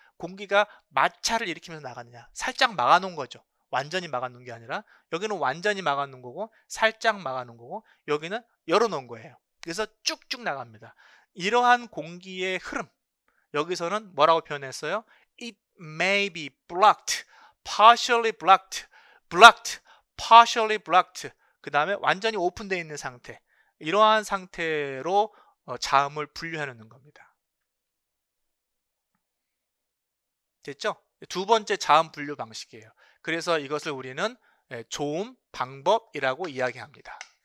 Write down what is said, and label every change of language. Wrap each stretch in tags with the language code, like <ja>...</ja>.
<ko>공기가 마찰을 일으키면서 나가느냐, 살짝 막아놓은 거죠. 완전히 막아놓은 게 아니라 여기는 완전히 막아놓은 거고 살짝 막아놓은 거고 여기는 열어놓은 거예요. 그래서 쭉쭉 나갑니다. 이러한 공기의 흐름, 여기서는 뭐라고 표현했어요?</ko> <en>It may be blocked, partially blocked, partially blocked.</en> <ko>그 다음에 완전히 오픈되어 있는 상태. 이러한 상태로 자음을 분류하는 겁니다. 됐죠? 두 번째 자음 분류 방식이에요. 그래서 이것을 우리는 조음 방법이라고 이야기합니다.</ko>